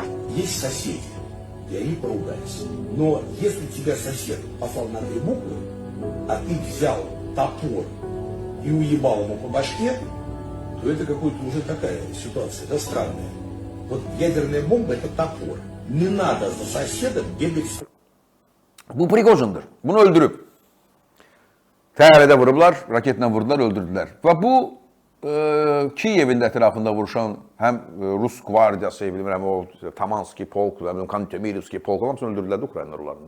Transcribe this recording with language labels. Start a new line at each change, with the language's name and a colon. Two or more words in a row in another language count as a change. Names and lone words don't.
Russian: Есть соседи, и они поругались. Но если тебя сосед послал на 3 буквы, а ты взял топор и уебал ему по башке, то это какая-то уже такая ситуация, да, странная. Вот ядерная бомба — это топор. Не надо за соседом бегать.
Azerbaijani: Bu Prigojindir. Bunu öldürüb. Təyyarədə vurublar, raketlə vurdular, öldürdülər. Və bu Kiyevin ətrafında vuruşan həm Rus qvardiyası, bilmirəm o Tamanski polk, Kantemirivski polk, hamısını öldürdülər Ukraynalar onlarında.